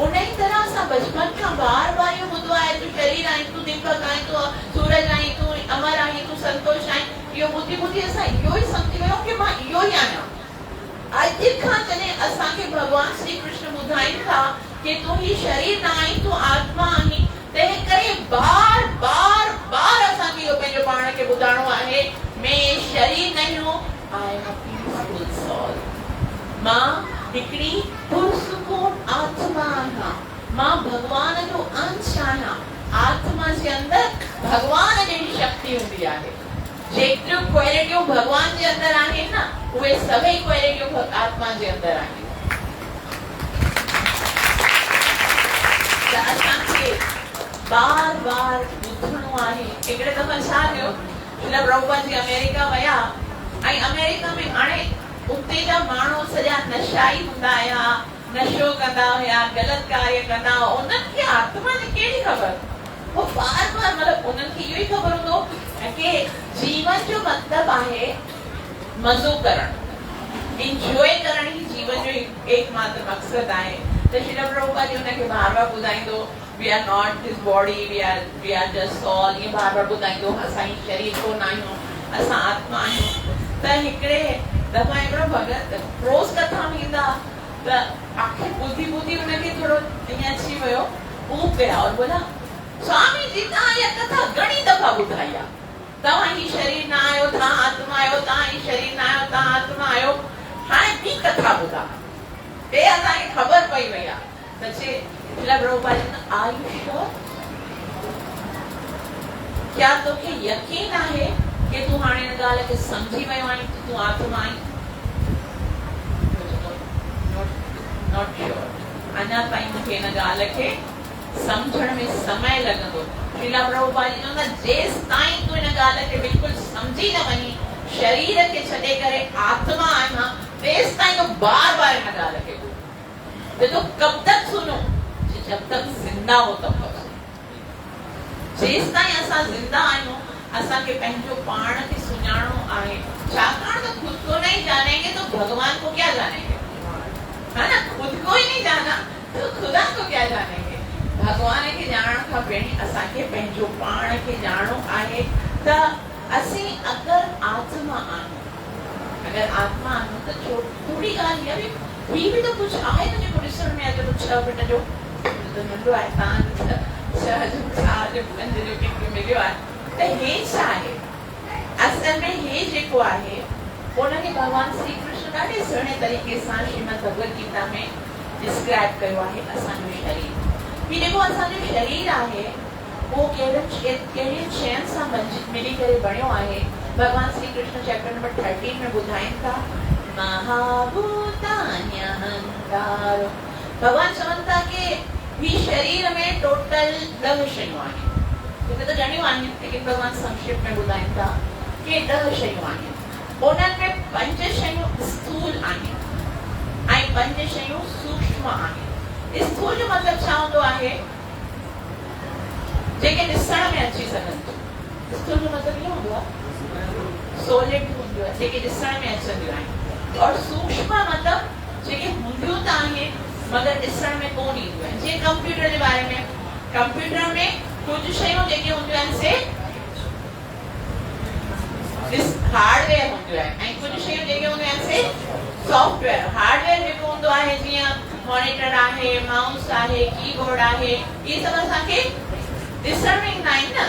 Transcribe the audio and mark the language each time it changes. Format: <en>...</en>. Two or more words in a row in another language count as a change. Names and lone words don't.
<sd>उन ई तरह सां बचपन खां बार बार इहो ॿुधो आहे तूं शरीर आहीं, तूं दीपक आहीं, तूं सूरज आहीं, तूं अमर आहीं, तूं संतोष आहीं। इहो ॿुधी ॿुधी असां इहो ई सम्झी वियो कि मां इहो ई आहियां। अॼु खां जॾहिं असांखे भॻवान श्री कृष्ण ॿुधाइनि था कि तूं ही शरीर न आहीं, तूं आत्मा आहीं, तंहिं करे बार बार बार असांखे इहो पंहिंजो पाण खे ॿुधाइणो आहे,</sd> <hi>मैं शरीर नहीं हूं,</hi> <en>I am a peaceful soul.</en> <sd>मां हिकिड़ी पुरसुकून आत्मा आहियां, मां भगवान जो अंश आहियां। आत्मा जे अंदर भगवान जहिड़ी शक्ति हूंदी आहे। जेतिरियूं क्वालिटियूं भगवान जे अंदर आहिनि न, उहे सभई क्वालिटियूं आत्मा जे अंदर आहिनि। त असांखे बार बार ॿुधणो आहे। हिकिड़े दफ़ा छा थियो, श्रील प्रभुपाद जी अमेरिका विया, ऐं अमेरिका में हाणे उते जा माण्हू सॼा नशाई हूंदा हुया, नशो कंदा हुया, ग़लति कार्य कंदा हुआ। उन्हनि खे आत्मा जी कहिड़ी ख़बर? वो बार बार मतिलबु उन्हनि खे इहो ई ख़बर हूंदो कि जीवन जो मतिलबु आहे मज़ो करणु, इंजॉय करणु ई जीवन जो एकमात्र मक़सदु आहे। त श्री प्रभुपाद जी हुनखे बार बार ॿुधाईंदो,</sd> <en>We are not this body, we are just soul,</en> <sd>ईअं बार बार ॿुधाईंदो असां ही शरीर कोन आहियूं, असां आत्मा आहियूं। त हिकिड़े दफ़ा हिकिड़ो भगत रोज़ कथा में ईंदा, त आखिर ॿुधी ॿुधी हुनखे थोरो ईअं अची वियो,</sd> <hi>ऊब गया और बोला</hi> <sd>स्वामी जी तव्हां इहा कथा घणी दफ़ा ॿुधाई आहे, तव्हां ही शरीर न आहियो, तव्हां आत्मा आहियो, तव्हां ही शरीर न आहियो, तव्हां आत्मा आहियो, हाणे ॿी कथा ॿुधा। ते असांखे ख़बर पई वई आहे। त चए श्रील प्रभुपाद</sd> <en>are you sure?</en> <sd>क्या तोखे यकीन आहे कि तूं हाणे हिन ॻाल्हि खे सम्झी वियो आहीं कि तूं आत्मा आहीं?</sd> <en>not sure,</en> <sd>अञा ताईं मूंखे हिन ॻाल्हि खे सम्झण में समय लॻंदो। श्रील प्रभुपाद जी चवंदा जेसि ताईं तूं हिन ॻाल्हि खे बिल्कुलु सम्झी न वञी, शरीर खे छॾे करे आत्मा आहियां, तेसि ताईं तूं बार बार हिन ॻाल्हि खे ॿुध।</sd> <hi>तो कब तक सुनो? जब तक जिंदा हो तब तक।</hi> <sd>जेसि ताईं असां जिंदा आहियूं, असांखे पंहिंजो पाण खे सुञाणो आहे।</sd> <hi>छा भगवान को क्या जानेंगे, है ना? खुद को ही नहीं जाना तो खुदा को क्या जानेंगे?</hi> <sd>भगवान के जान खां पहिरीं असांखे पंहिंजो पाण खे ॼाणणो आहे त असीं अगर आत्मा आहियूं, अगर आत्मा आहियूं त थोड़ी ॻाल्हि इहा बि तो कुछ आहे न जेको ॾिसण में अचे तो 6 फुट जो नंढो आहे, तव्हां 6 जो 4 जो 5 जो केतिरो मिलियो आहे, त हे छा आहे? असल में हे जेको आहे उनखे भगवान श्री कृष्ण ॾाढे सुहिणे तरीक़े सां श्रीमद भगवत गीता में डिस्क्राइब कयो आहे। असांजो शरीर, ही जेको असांजो शरीर आहे वो कहिड़ी शयुनि सां मिली करे बणियो आहे। भगवान श्री कृष्ण चैप्टर नंबर 13 में ॿुधाइनि था महाभूतान्यहंकार। भगवान चवनि था कि ही शरीर में टोटल 10 शयूं आहिनि। हिते त घणियूं आहिनि लेकिन भगवान संक्षिप्त में ॿुधाइनि था कि 10 शयूं आहिनि। उन्हनि में 5 शयूं स्थूल आहिनि ऐं 5 शयूं सूक्ष्म आहिनि। स्थूल जो मतलब छा हूंदो आहे? जेके ॾिसण में अची सघनि थियूं। स्थूल जो मतलब इहो हूंदो आहे सॉलिड हूंदो आहे, जेके ॾिसण में अचंदियूं आहिनि। और सूक्ष्म मतलब जेके हूंदियूं त आहिनि मगर ॾिसण में कोन ईंदियूं आहिनि। जीअं कंप्यूटर जे बारे में, कंप्यूटर में कुछ शयूं जेके हूंदियूं आहिनि से हार्डवेयर हूंदियूं आहिनि ऐं कुछ शयूं जेके हूंदियूं आहिनि से सॉफ्टवेयर। हार्डवेयर जेको हूंदो आहे जीअं मॉनिटर आहे, माउस आहे, कीबोर्ड आहे, ये सब असांखे ॾिसण में ईंदा आहिनि न।</sd>